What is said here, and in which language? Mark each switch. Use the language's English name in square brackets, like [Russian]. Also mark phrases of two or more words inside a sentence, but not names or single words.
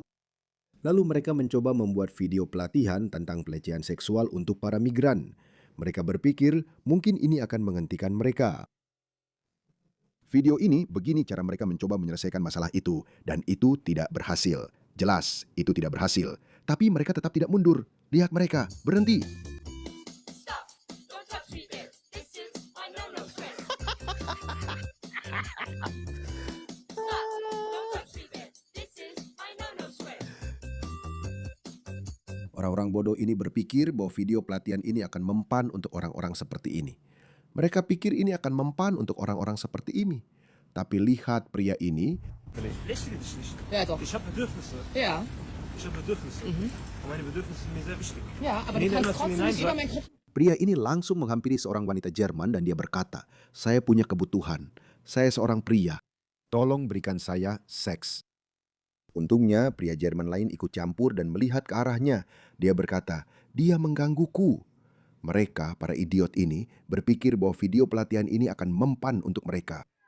[Indonesian] Lalu mereka mencoba membuat video pelatihan tentang pelecehan seksual untuk para migran. Mereka berpikir mungkin ini akan menghentikan mereka. Video ini begini cara mereka mencoba menyelesaikan masalah itu, dan itu tidak berhasil. Jelas, itu tidak berhasil. Tapi mereka tetap tidak mundur. Lihat mereka, berhenti. [English] Stop! Don't touch me there. This is my no-no square. Stop! Don't touch me there. This is my no-no square. [Indonesian] Orang-orang bodoh ini berpikir bahwa video pelatihan ini akan mempan untuk orang-orang seperti ini. Mereka pikir ini akan mempan untuk orang-orang seperti ini. Tapi lihat pria ini. [German] Ja, doch. Ich habe Bedürfnisse. Ja. Ich habe Bedürfnisse. Und meine Bedürfnisse sind mir sehr wichtig. Ja, aber du kannst trotzdem nicht über mein Kopf. [Indonesian] Pria ini langsung menghampiri seorang wanita Jerman dan dia berkata, "Saya punya kebutuhan. Saya seorang pria. Tolong berikan saya seks." Untungnya pria Jerman lain ikut campur dan melihat ke arahnya. Dia berkata, "Dia menggangguku." Mereka, para idiot ini, berpikir bahwa video pelatihan ini akan mempan untuk mereka.